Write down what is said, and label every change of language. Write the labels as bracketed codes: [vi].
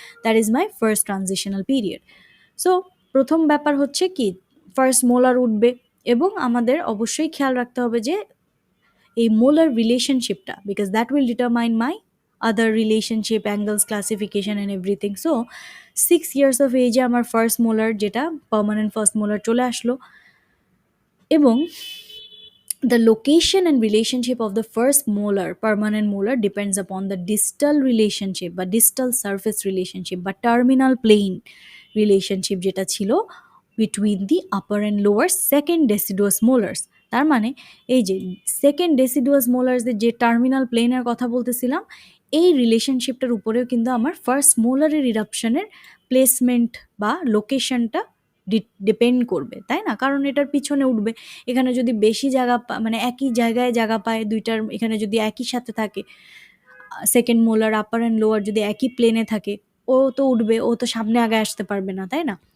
[en] That is my first transitional period. [bn] So প্রথম ব্যাপার হচ্ছে কি, ফার্স্ট মোলার উঠবে, এবং আমাদের অবশ্যই খেয়াল রাখতে হবে যে এই molar রিলেশনশিপটা, [en] Because that will determine my other relationship, angles, classification and everything. [bn] So 6 years of এজে আমার ফার্স্ট মোলার, যেটা পার্মানেন্ট ফার্স্ট মোলার চলে আসলো, এবং [en] the location and relationship of the first molar, permanent molar, depends upon the distal relationship বা distal surface relationship বা terminal plane relationship [bn] যেটা ছিল [en] between the upper and lower second deciduous molars। [bn] তার মানে এই যে সেকেন্ড ডেসিডুয়াস মোলার্সদের যে terminal প্লেনের কথা বলতেছিলাম, এই রিলেশনশিপটার উপরেও কিন্তু আমার ফার্স্ট মোলারের ইরাপশনের প্লেসমেন্ট বা লোকেশনটা ডিপেন্ড করবে, তাই না? কারণ এটার পিছনে উঠবে, এখানে যদি বেশি জায়গা মানে একই জায়গায় জায়গা পায় দুইটার, এখানে যদি একই সাথে থাকে, second molar upper and lower যদি একই প্লেনে থাকে, ও তো উঠবে, ও তো সামনে আগে আসতে পারবে না, তাই না?